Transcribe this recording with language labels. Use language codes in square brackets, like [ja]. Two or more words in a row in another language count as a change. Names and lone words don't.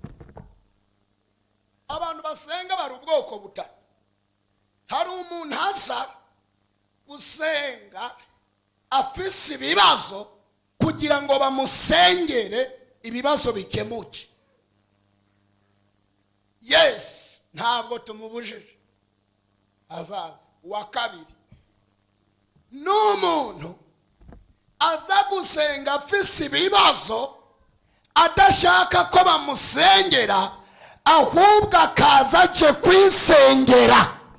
[rn] Abantu basenga bari ubwoko butatu. Hari umuntu hasa gusenga afise ibibazo kugira ngo bamusengere ibibazo bikemuke. Yes, ntabwo tumubujije azaza. Wa kabiri, n'umuntu aza gusenga afise ibibazo adashaka ko bamusengera, ahubwo akaza aje kwisengera.